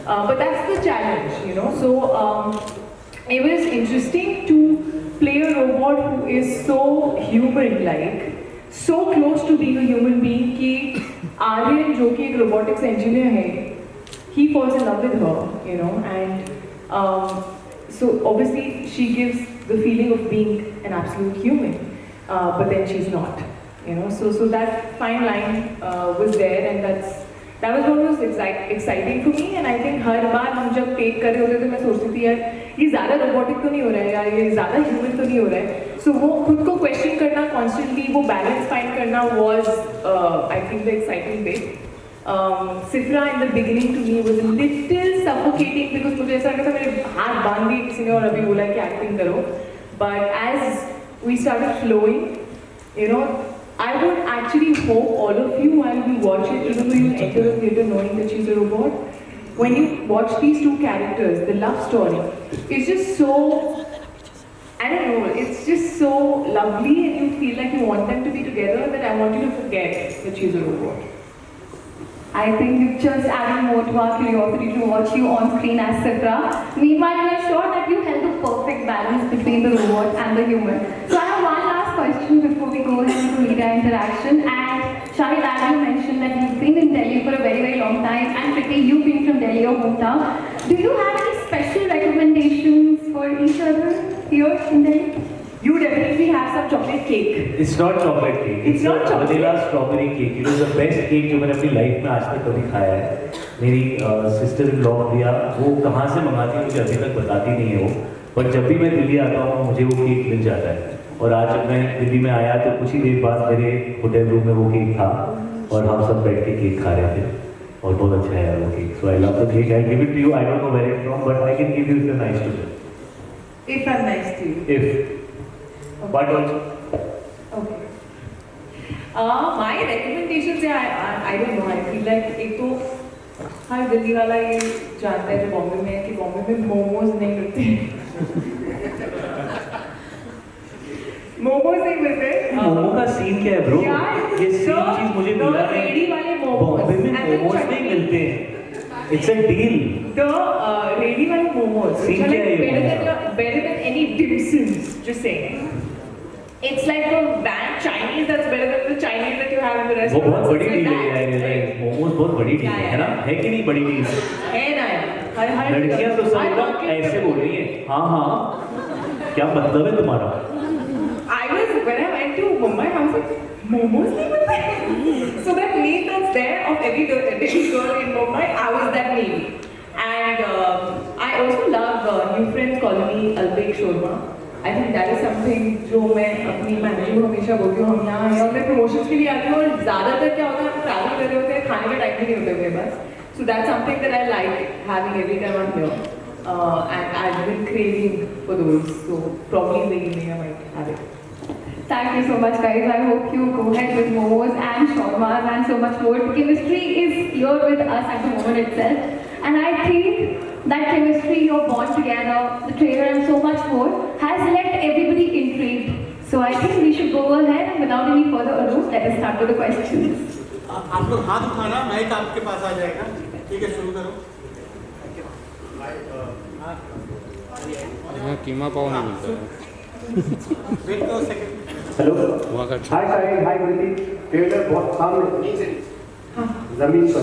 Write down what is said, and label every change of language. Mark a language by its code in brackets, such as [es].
[en] But that's the challenge, So it was interesting to play a robot who is so human-like, so close to being a human being [hi] कि आर्यन जो कि एक robotics engineer है, [en] he falls in love with her, and so obviously she gives the feeling of being an absolute human, but then she's not. So that fine line was there, and that was what was exciting for me. And I think [hi] हर बार हम जब take कर रहे होते तो मैं सोचती थी यार ये ज़्यादा robotic तो नहीं हो रहा है यार, ये ज़्यादा human तो नहीं हो रहा है. [en] So [hi] वो खुद को [en] question करना constantly, वो balance find करना was I think the exciting bit. Sifra in the beginning to me was a little suffocating because [hi] मुझे ऐसा लगा था मेरे हाथ बांध दिए किसी ने और अभी बोला कि acting करो. [en] But as we started flowing, I would actually hope all of you, while you watch it, even though you enter the theatre knowing that she's a robot, when you watch these two characters, the love story, it's just so, I don't know, it's just so lovely and you feel like you want them to be together that I want you to forget that she's a robot. I think you've just added more to our curiosity to watch you on screen as Sifra. Meanwhile, we are sure that you held the perfect balance between the robot and the human. So I have one last question before we go into media interaction. And Shahid, as you mentioned that you've been in Delhi for a very, very long time, and Kriti, you being from Delhi, your hometown, do you have any special recommendations for each other here in Delhi? You definitely have some chocolate cake. It's not chocolate cake. It's not chocolate. Vanilla strawberry cake. It was the best cake [hi] जो मैंने अपनी life में आज तक कभी खाया है. मेरी सिस्टर इन लॉ प्रिया वो कहाँ से मंगाती है मुझे अभी तक बताती नहीं है वो. पर जब भी मैं दिल्ली आता हूँ मुझे वो केक मिल जाता है. और आज जब मैं दिल्ली में आया तो कुछ ही देर बाद मेरे होटल रूम में वो केक था और हम सब बैठ के केक खा रहे थे. और बहुत अच्छा है वो cake. [en] So I love the cake. I give it to you. I don't know where it's from, but I can give you if you're nice to me. If I'm nice to you. If. But also. Okay. My recommendations I don't know. I feel like [hi] एक तो हर दिल्ली वाला ये जानता है जो बॉम्बे में है कि बॉम्बे में मोमोज नहीं मिलते. मोमोज नहीं मिलते. मोमो का सीन क्या है ब्रो? ये सीन चीज मुझे मिला है. रेडी वाले मोमोज. बॉम्बे में मोमोज नहीं मिलते हैं. [en] It's a deal. The ready one momos, which are like better than any dim sums. Just saying. It's like the banned Chinese that's better than the Chinese that you have in the restaurant. [hi] वो बहुत बड़ी deal है यार. मोमोज बहुत बड़ी deal है ना? है कि नहीं बड़ी डील? है ना यार. लड़कियां तो सब ऐसे बोल रही हैं. हाँ. क्या मतलब है तुम्हारा? [en] When I went to Mumbai, I was like, [hi] momos nahi milte. [en] So that meme that's there of every girl in Mumbai, I was that meme. And I also love New Friends Colony Albek Shawarma. I think that is something [hi] जो मैं अपनी manager को हमेशा बोलती हूँ. हम यहाँ हैं और मैं प्रमोशंस के लिए आती हूँ और ज़्यादातर क्या होता है हम ट्रैवल कर रहे होते हैं खाने का टाइम भी नहीं होता मेरे पास. [en] So that's something that I like having every time I'm here. And I've been craving for those. So probably in the evening I might have it. Thank you so much, guys. I hope you go ahead with momos and shawarmas and so much more. Chemistry is here with us at the moment itself. And I think that chemistry, your bond together, the trailer and so much more has left everybody intrigued. So I think we should go ahead and without any further ado, let us start with the questions. [hi] आप लोग हाथ उठाना, mic आपके पास आ जाएगा. ठीक है, शुरू करो. यहाँ कीमा पाव नहीं मिलता है. वेट करो सेकंड. हेलो. वहाँ का हाय शाहिद, हाय कृति. ट्रेलर बहुत सामने जमीन पर.